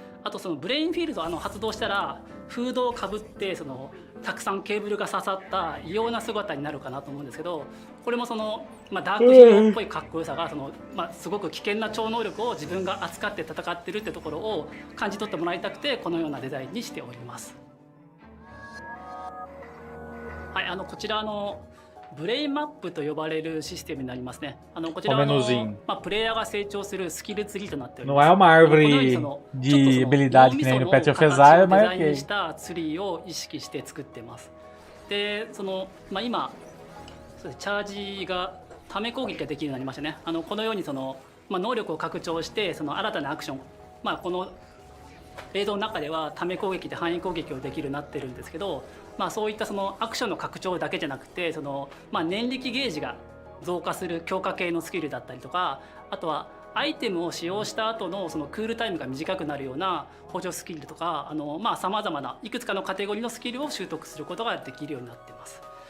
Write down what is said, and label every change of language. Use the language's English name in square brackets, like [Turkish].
[Japanese] あとブレインフィールド発動したらフードをかぶってたくさんケーブルが刺さった異様な姿になるかなと思うんですけど、これもダークヒーローっぽいかっこよさがすごく危険な超能力を自分が扱って戦ってるってところを感じ取ってもらいたくて、このようなデザインにしております。はい、こちらブレインマップと呼ばれるシステムになりますね。こちらはプレイヤーが成長するスキルツリーとなっております。 [Portuguese] Não é uma árvore de habilidade que nem no Pet of Exile, mas é ok. [Japanese] デザインしたツリーを意識して作ってます。で今チャージがため攻撃ができるようになりましたね。このように能力を拡張して新たなアクション、この映像の中ではため攻撃で範囲攻撃をできるようになってるんですけど、そういったアクションの拡張だけじゃなくて念力ゲージが増加する強化系のスキルだったりとか、あとはアイテムを使用した後のクールタイムが短くなるような補助スキルとかさまざまないくつかのカテゴリーのスキルを習得することができるようになっています。